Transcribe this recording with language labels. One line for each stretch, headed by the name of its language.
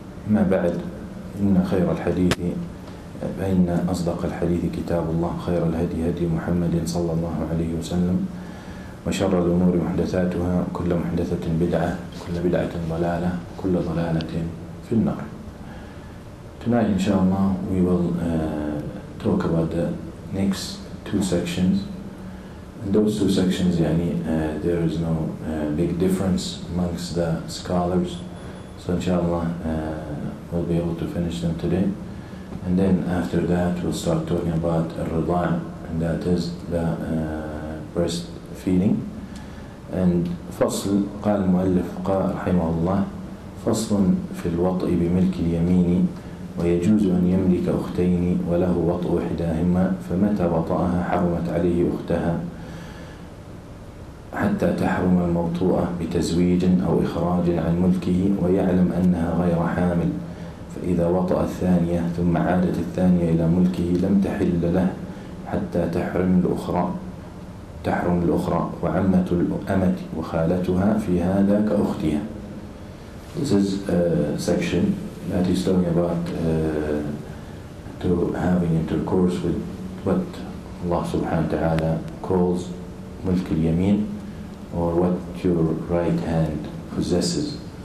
Arabic: ما بعد، إن خير الحديث فإن أصدق الحديث كتاب الله، خير الهدي هدي محمد صلى الله عليه وسلم، وشر الأمور محدثاتها، كل محدثة بدعة، كل بدعة ضلالة، كل ضلالة في النار.
English: Tonight, inshallah, we will talk about the next two sections. And those two sections, there is no big difference amongst the scholars. So inshallah, we'll be able to finish them today. And then after that, we'll start talking about al-rida', and that is the breastfeeding.
Arabic: And فصل قال المؤلف رحمه الله: فصل في الوطء بملك اليمين، ويجوز أن يملك أختين وله وطء إحداهما، فمتى وطأها حرمت عليه أختها حتى تحرم الموطوءة بتزويج أو إخراج عن ملكه ويعلم أنها غير حامل. فإذا وطأ الثانية ثم عادت الثانية إلى ملكه لم تحل له حتى تحرم الأخرى وعمة الأمة وخالتها في هذا كأختها.
English: This is a section that is talking about to having intercourse with what Allah subhanahu wa ta'ala calls mulk al-yamin, or what your right hand possesses.